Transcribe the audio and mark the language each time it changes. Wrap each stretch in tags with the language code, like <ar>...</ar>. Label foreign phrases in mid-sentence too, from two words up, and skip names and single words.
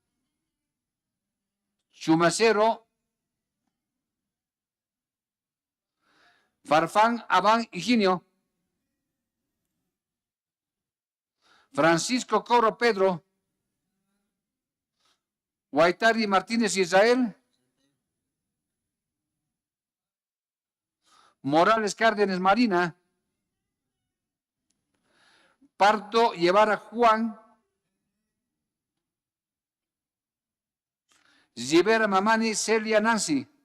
<es>Chumacero Farfán Abán Higinio. Francisco Coro Pedro. Guaitari Martínez Israel. Morales Cárdenas Marina. Pardo Guevara Juan. Rivera Mamani Celia Nancy.</es>